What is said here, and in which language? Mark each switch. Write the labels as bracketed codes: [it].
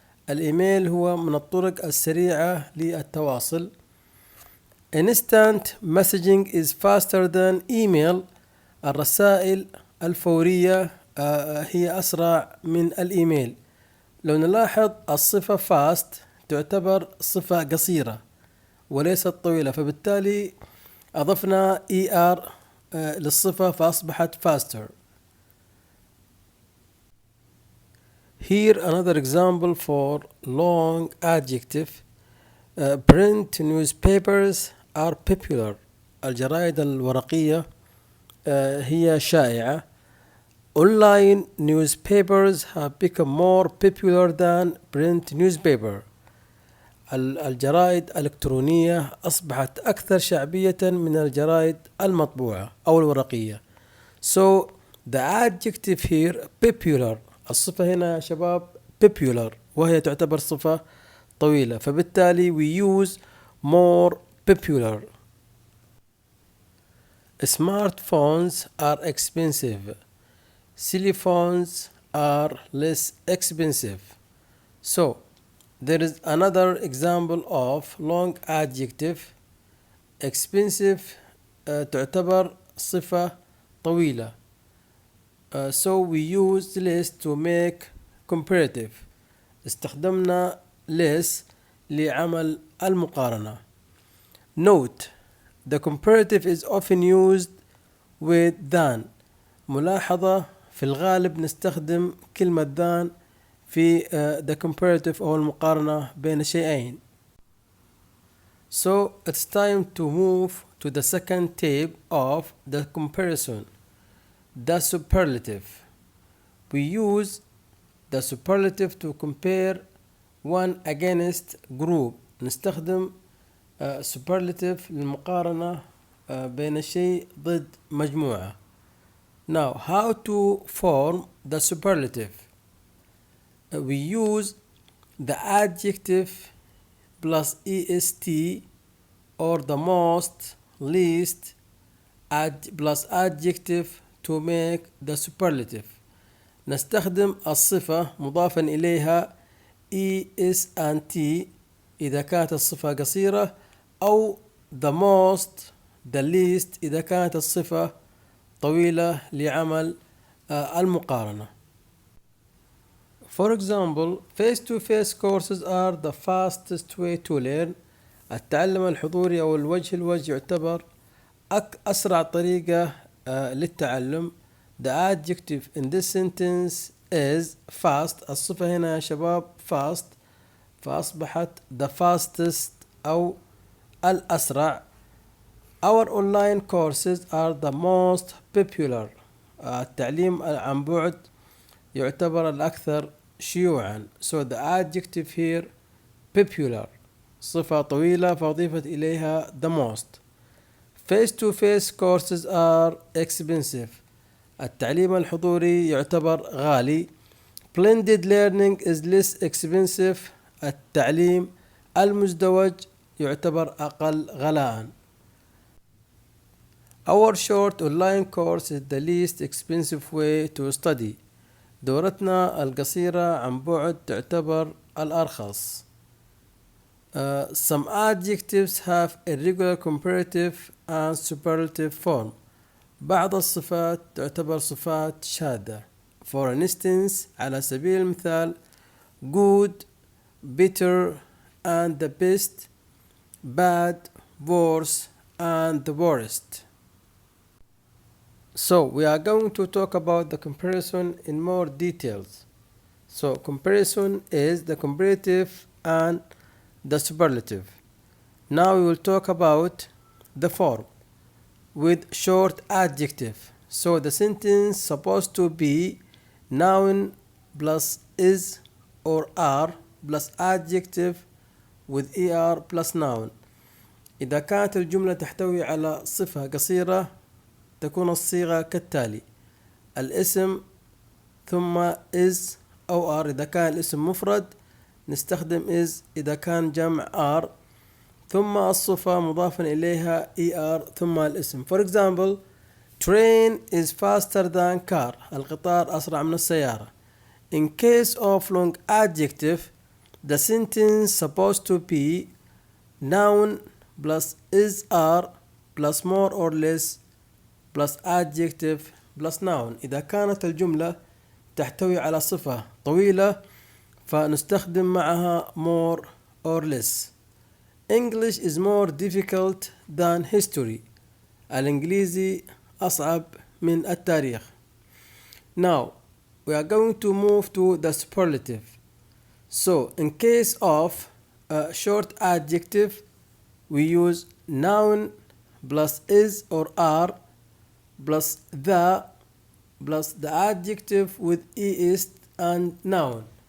[ar] الإيميل هو من الطرق السريعة للتواصل. [en] Instant messaging is faster than email. [ar] الرسائل الفورية هي أسرع من الإيميل. لو نلاحظ الصفة fast تعتبر صفة قصيرة وليست طويلة، فبالتالي أضفنا er للصفة فأصبحت faster. [en] Here another example for long adjective. Print newspapers are popular. [ar] الجرائد الورقية هي شائعة. [en] Online newspapers have become more popular than print newspaper. [ar] الجرائد الإلكترونية أصبحت أكثر شعبية من الجرائد المطبوعة أو الورقية. [en] So the adjective here popular. [ar] الصفة هنا يا شباب popular وهي تعتبر صفة طويلة، فبالتالي [en] we use more popular. Smartphones are expensive. Silly phones are less expensive. So there is another example of long adjective. Expensive تعتبر صفة طويلة. So we use less to make comparative. [ar] استخدمنا less لعمل المقارنة. [en] Note: the comparative is often used with than. [ar] ملاحظة: في الغالب نستخدم كلمة than في the comparative أو المقارنة بين شيئين. [en] So it's time to move to the second type of the comparison, the superlative. We use the superlative to compare one against group. [ar] نستخدم superlative للمقارنة بين شيء ضد مجموعة. [en] Now how to form the superlative? We use the adjective plus est or the most, least plus adjective to make the superlative. [ar] نستخدم الصفة مضافا إليها es and t إذا كانت الصفة قصيرة، أو the most, the least إذا كانت الصفة طويلة لعمل المقارنة. [en] For example, face-to-face courses are the fastest way to learn. [ar] التعلم الحضوري أو الوجه لوجه يعتبر أسرع طريقة للتعلم. [en] The adjective in this sentence is fast. [ar] الصفة هنا يا شباب fast، فأصبحت the fastest أو الأسرع. [en] Our online courses are the most popular. [ar] التعليم عن بعد يعتبر الأكثر شيوعا. [en] So the adjective here popular، [ar] صفة طويلة فأضيفت إليها [en] the most. Face-to-face courses are expensive. [ar] التعليم الحضوري يعتبر غالي. [en] Blended learning is less expensive. [ar] التعليم المزدوج يعتبر أقل غلاء. [en] Our short online course is the least expensive way to study. [ar] دورتنا القصيرة عن بعد تعتبر الأرخص. [en] Some adjectives have irregular comparative and superlative form. [ar] بعض الصفات تعتبر صفات شاذة. [en] For instance, [ar] على سبيل المثال, [en] good, better, and the best, bad, worse, and the worst. So we are going to talk about the comparison in more details. So comparison is the comparative and the superlative. Now we will talk about the form with short adjective. So the sentence supposed to be noun plus is or are plus adjective with er plus noun. [ar] إذا كانت الجملة تحتوي على صفة قصيرة تكون الصيغة كالتالي: الاسم ثم is أو are إذا كان الاسم مفرد نستخدم is، إذا كان جمع are، ثم الصفة مضافا إليها er ثم الاسم. [en] For example, train is faster than car. [ar] القطار أسرع من السيارة. [en] In case of long adjective, the sentence supposed to be noun plus is are plus more or less plus adjective plus noun. [ar] إذا كانت الجملة تحتوي على صفة طويلة فنستخدم معها more or less. [en] English is more difficult than history. [ar] الإنجليزي أصعب من التاريخ. [en] Now we are going to move to the superlative. So in case of a short adjective we use noun plus is or are plus the plus the adjective with is and noun.